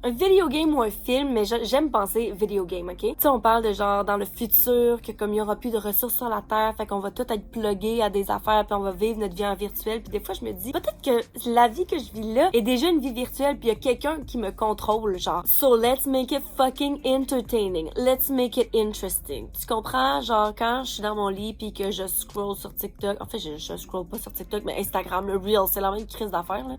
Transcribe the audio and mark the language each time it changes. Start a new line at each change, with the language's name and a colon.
French: Un video game ou un film, mais j'aime penser video game, ok? Tu sais, on parle de genre dans le futur, que comme il y aura plus de ressources sur la Terre, fait qu'on va tout être plugué à des affaires puis on va vivre notre vie en virtuel. Puis des fois je me dis, peut-être que la vie que je vis là est déjà une vie virtuelle puis il y a quelqu'un qui me contrôle, genre.
English: So let's make it fucking entertaining. Let's make it interesting.
French: Tu comprends? Genre, quand je suis dans mon lit puis que je scroll sur TikTok, en fait, je scroll pas sur TikTok, mais Instagram, le Reel, c'est la même crise d'affaires, là.